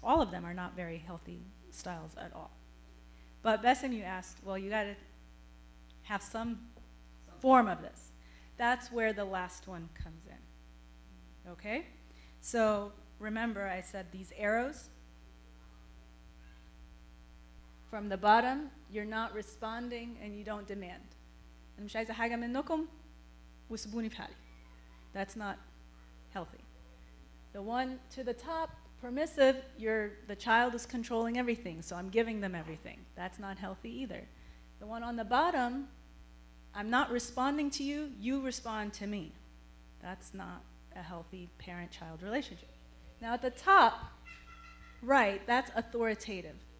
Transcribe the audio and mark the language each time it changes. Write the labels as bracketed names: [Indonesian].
[English] All of them are not very healthy styles at all. But Besim, you asked, well, you got to have some form of this. That's where the last one comes in. Okay? So remember, I said these arrows. From the bottom, you're not responding and you don't demand. [Arabic] أنا مش عايزة حاجة منكم وسيبوني في حالي. [English] That's not healthy. The one to the top, permissive, the child is controlling everything, so I'm giving them everything. That's not healthy either. The one on the bottom, I'm not responding to you, you respond to me. That's not a healthy parent-child relationship. Now at the top, right, that's authoritative.